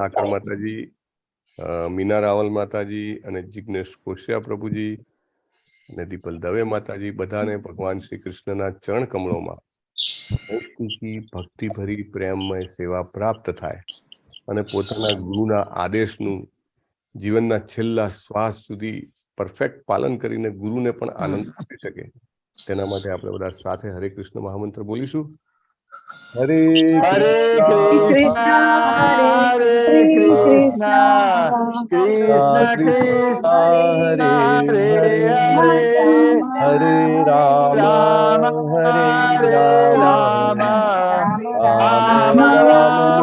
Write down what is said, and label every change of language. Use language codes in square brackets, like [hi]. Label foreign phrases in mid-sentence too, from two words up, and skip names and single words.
[gu] મીના રાવલ માતાજી અને જિગ્નેશ કોશિયા પ્રભુજી અને દીપલ દવે માતાજી બધાને ભગવાન શ્રી કૃષ્ણના ચરણ કમળોમાં ભક્તિ ભરી પ્રેમમય સેવા પ્રાપ્ત થાય અને પોતાના ગુરુના આદેશનું જીવનના છેલ્લા શ્વાસ સુધી પરફેક્ટ પાલન કરીને ગુરુને પણ આનંદ આપી શકે તેના માટે આપણે બધા સાથે હરે કૃષ્ણ મહામંત્ર બોલીશું. હરે [sa] हरे कृष्णा हरे कृष्णा कृष्ण कृष्ण हरे हरे हरे राम हरे राम राम राम